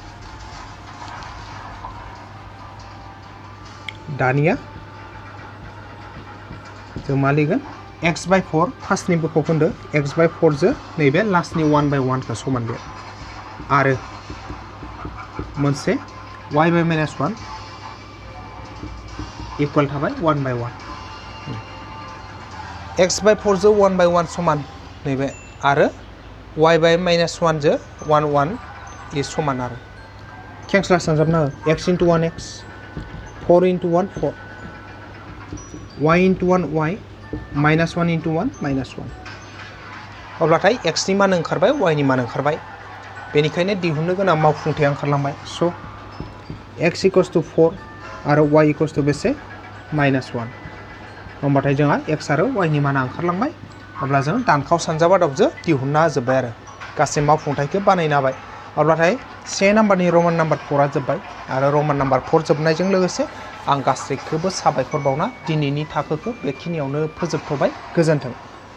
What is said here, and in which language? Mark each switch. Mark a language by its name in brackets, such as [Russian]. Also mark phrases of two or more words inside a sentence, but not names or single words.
[Bodo] दानिया जों मा लिरगोन [English] x by 4 [Bodo] फार्स्टनि बोखावखोन्दो [English] x by 4 [Bodo] जो नैबे लास्टनि [English] 1 by 1 [Bodo] खौ समान लिर आरो मोनसे [English] y by minus 1 [Bodo] इक्वल थाबाय [English] 1 by 1 x by 4 [Bodo] जो [English] 1 by 1 [Bodo] समान नैबे आरो [English] y by minus 1 [Bodo] जो 1 1 ये समान आरो खेंस्ला सानजाबना हो [English] x into 1 x 4 into [Bodo] 1 4 [English] y into 1 y minus 1 into 1 minus 1 [Bodo] अब्लाथाय x नि मान ओंखारबाय y नि मान ओंखारबाय बेनिखायनो दिहुननो गोनां मावफुंथाया ओंखारलांबाय स [English] x equals to 4 [Bodo] आरो [English] y equals to [Bodo] बेसे minus 1 होमबाथाय जोंहा x आरो y नि माना ओंखारलांबाय अब्ला जों दानखाव सानजाब आदबजों दिहुनना जोब्बाय आरो गासै मावफुंथायखौ बानायनो हाबाय अब्लाथाय से नाम्बारनि रमान नाम्बार 4 जोब्बाय आरो रमान नाम्बार 4 जोबनायजों लोगोसे आं गासैखौबो साबायखर बावना दिनैनि थाखोखौ बेखिनियावनो फोजोबथ'बाय गोजोन्थों।